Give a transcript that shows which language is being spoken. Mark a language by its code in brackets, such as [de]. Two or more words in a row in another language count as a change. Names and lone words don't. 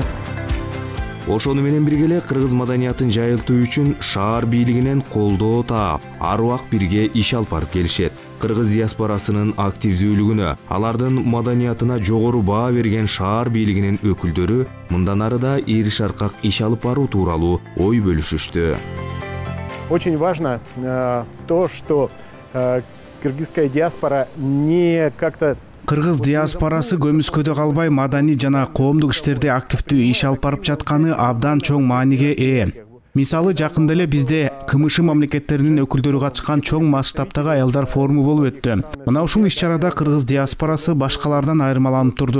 [ky] Ошону менен бирге эле кыргыз маданиятын жайылтуу үчүн шаар бийлигинен колдоо таап, ар убак бирге иш алып барып келишет. Кыргыз диаспорасынын активдүүлүгүнө, алардын маданиятына жогору баа берген шаар бийлигинин өкүлдөрү мындан ары да ири шаркак иш алып баруу тууралуу ой бөлүшүштү. [ru] Очень важно то, что кыргызская диаспора не как-то [ky] Кыргыз диаспорасы көмүскөдө калбай маданий жана коомдук иштерде активдүү иш алып барып жатканы абдан чоң мааниге ээ. Мисалы жакында эле бизде КМШ мамлекеттеринин өкүлдөрү катышкан чоң масштабтагы аялдар форуму болуп өттү. Мына ушул иш-чарада кыргыз диаспорасы башкалардан айырмаланып турду.